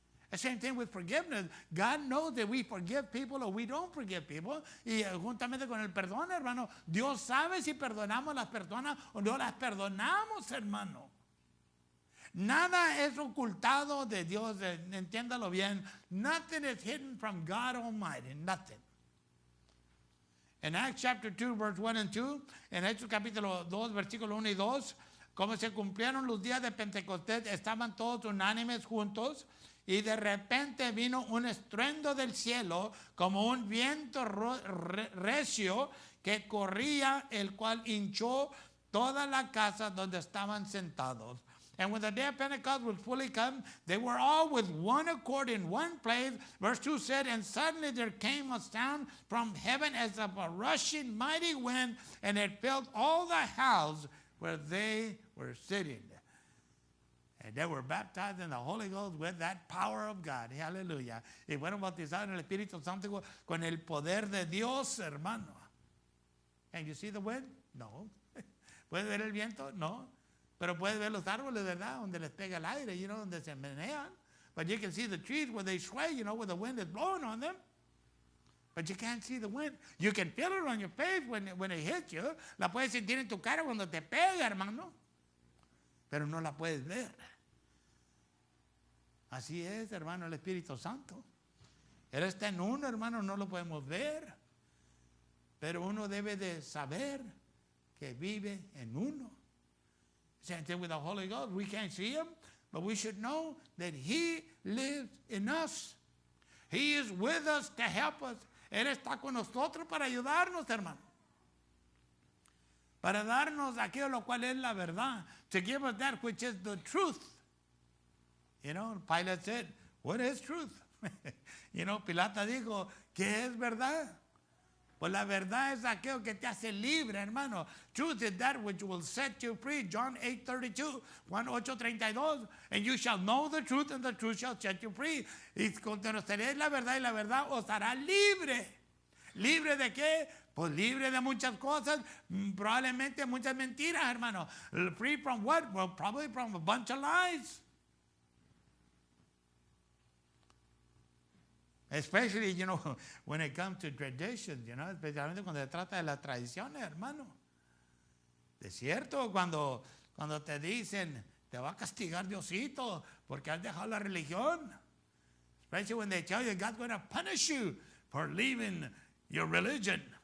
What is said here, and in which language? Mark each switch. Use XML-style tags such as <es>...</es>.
<en>The same thing with forgiveness. God knows that we forgive people or we don't forgive people.</en> <es>Y juntamente con el perdón, hermano, Dios sabe si perdonamos a las personas o no las perdonamos, hermano. Nada es ocultado de Dios, entiéndalo bien.</es> <en>Nothing is hidden from God Almighty, nothing.</en> <es>En</es> <en>Acts chapter 2, verse 1 and 2,</en> <es>en Hechos capítulo 2, versículo 1 y 2, como se cumplieron los días de Pentecostés, estaban todos unánimes juntos, y de repente vino un estruendo del cielo, como un viento recio que corría, el cual hinchó toda la casa donde estaban sentados.</es> <en>And when the day of Pentecost was fully come, they were all with one accord in one place. Verse 2 said, and suddenly there came a sound from heaven as of a rushing mighty wind, and it filled all the house where they were sitting. And they were baptized in the Holy Ghost with that power of God. Hallelujah.</en> <es>Y fueron bautizados en el Espíritu Santo con el poder de Dios, hermano.</es> <en>And you see the wind? No.</en> <es>¿Puedes ver el viento? No. Pero puedes ver los árboles, ¿verdad? Donde les pega el aire,</es> <en>you know,</en> <es>donde se menean.</es> <en>But you can see the trees where they sway, you know, where the wind is blowing on them. But you can't see the wind. You can feel it on your face when it hits you.</en> <es>La puedes sentir en tu cara cuando te pega, hermano. Pero no la puedes ver. Así es, hermano, el Espíritu Santo. Él está en uno, hermano, no lo podemos ver. Pero uno debe de saber que vive en uno.</es> <en>Same thing with the Holy Ghost. We can't see him, but we should know that he lives in us. He is with us to help us.</en> <es>Él está con nosotros para ayudarnos, hermano. Para darnos aquello lo cual es la verdad.</es> <en>To give us that which is the truth. You know, Pilate said, what is truth? You know,</en> <es>Pilato dijo, ¿qué es verdad? Pues la verdad es aquello que te hace libre, hermano.</es> <en>Truth is that which will set you free. John 8:32, Juan 8:32. And you shall know the truth, and the truth shall set you free.</en> <es>Y conoceréis la verdad, y la verdad os hará libre. ¿Libre de qué? Pues libre de muchas cosas, probablemente muchas mentiras, hermano.</es> <en>Free from what? Well, probably from a bunch of lies. Especially, you know, when it comes to traditions, you know,</en> <es>especialmente cuando se trata de las tradiciones, hermano. Es cierto, cuando te dicen, te va a castigar Diosito porque has dejado la religión.</es> <en>Especially when they tell you God's going to punish you for leaving your religion.</en>